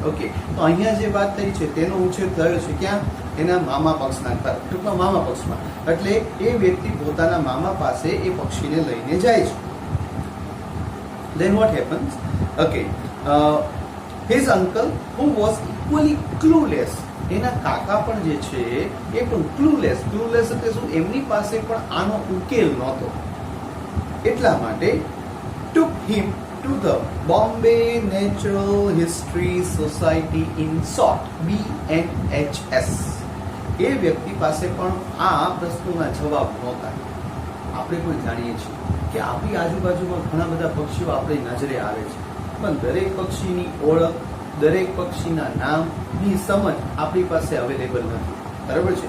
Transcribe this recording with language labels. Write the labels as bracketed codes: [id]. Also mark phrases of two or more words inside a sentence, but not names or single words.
[gu] ઓકે, તો અહીંયા જે વાત થઈ છે તેનો ઉછેર થયો છે ક્યાં? એના મામા પક્ષના, ટૂંકમાં મામા પક્ષમાં. એટલે એ વ્યક્તિ પોતાના મામા પાસે એ પક્ષીને લઈને જાય છે. [en] Then what happens? Okay, his uncle who was equally clueless, [gu] એના કાકા પણ જે છે એ પણ clueless એટલે શું? એમની પાસે પણ આનો ઉકેલ નહોતો, એટલા માટે [en] took him to the Bombay Natural History Society in SOT, BNHS. [gu] એ વ્યક્તિ પાસે પણ આ પ્રશ્નોના જવાબ નહોતા. આપણે કોઈ જાણીએ છીએ કે આપણી આજુબાજુમાં ઘણા બધા પક્ષીઓ આપણી નજરે આવે છે, પણ દરેક પક્ષીની ઓળખ, દરેક પક્ષીના નામની સમજ આપણી પાસે અવેલેબલ નથી, બરાબર છે?